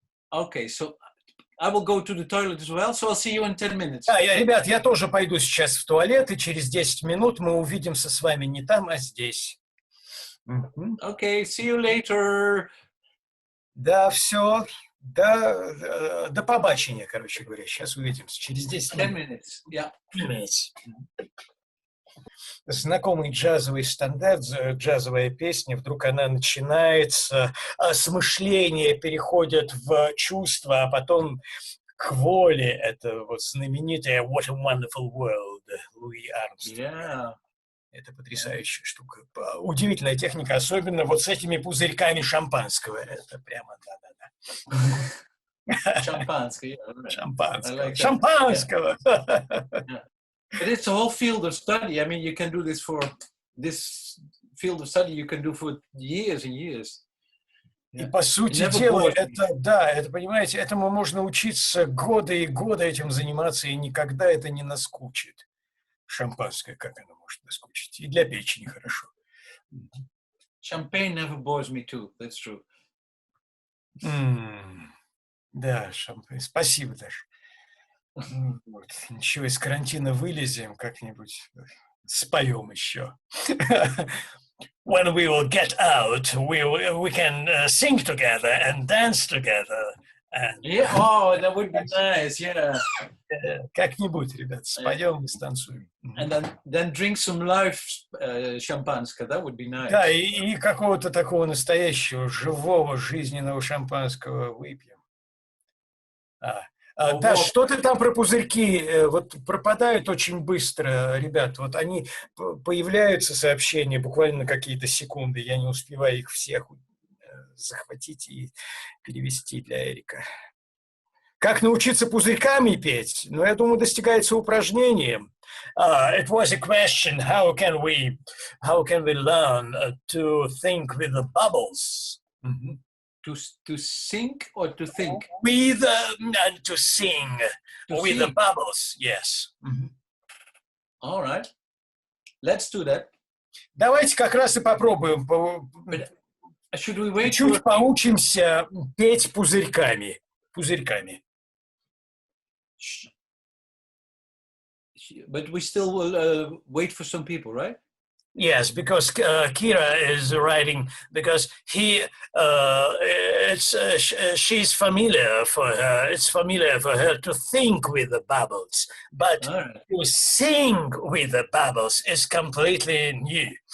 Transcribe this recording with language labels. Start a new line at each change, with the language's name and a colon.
English: Okay, so I will go to the toilet as well, so I'll see you in 10 minutes.
Russian: Да, ребят, я тоже пойду сейчас в туалет, и через 10 минут мы увидимся с вами не там, а здесь.
English: Okay, see you later.
Russian: Да, все. Да,
Ukrainian: до побачення,
Russian: короче говоря. Сейчас увидимся. Через 10 10 минут.
English: minutes, yeah.
Russian: Знакомый джазовый стандарт, джазовая песня, вдруг она начинается, с мышления переходит в чувство, а потом к воле. Это вот знаменитая «What a Wonderful World» Луи Армстронга.
English: Yeah.
Russian: Это потрясающая штука. Удивительная техника, особенно вот с этими пузырьками шампанского. Это прямо да-да-да. Шампанское. Yeah, Шампанского.
English: like that.
Russian: Шампанского!
English: Yeah. But it's a whole field of study. I mean, you can do this for this field of study. You can do for years and years.
Russian: И по сути дела, это, да, это, понимаете, этому можно учиться годы и годы этим заниматься, и никогда это не наскучит. Шампанское, как оно может наскучить? И для печени хорошо.
English: Champagne never bores me too. That's true.
Russian: Да, шампань. Спасибо, Даша. Вот. Ничего, из карантина вылезем, как-нибудь споем еще.
English: When we will get out, we can sing together and dance together. And, Yeah, oh, that would be nice, yeah.
Russian: Как-нибудь, ребят, споем и станцуем.
English: And then drink some live champagne. That would be nice.
Russian: Да, и какого-то такого настоящего, живого, жизненного шампанского выпьем. Да, что ты там про пузырьки? Вот пропадают очень быстро, ребят. Вот они появляются, сообщения, буквально на какие-то секунды. Я не успеваю их всех захватить и перевести для Эрика. Как научиться пузырьками петь? Ну, я думаю, достигается упражнением.
English: It was a question, how can we learn to think with the bubbles? To sing or to think? With to sing with the bubbles, yes. All right, let's do that.
Russian: Давайте как раз и попробуем.
English: Should we wait?
Russian: Чуть поучимся петь пузырьками. Пузырьками.
English: But we still will wait for some people, right? Yes, because Kira is writing, because she's familiar for her. It's familiar for her to think with the bubbles, but to sing with the bubbles is completely new.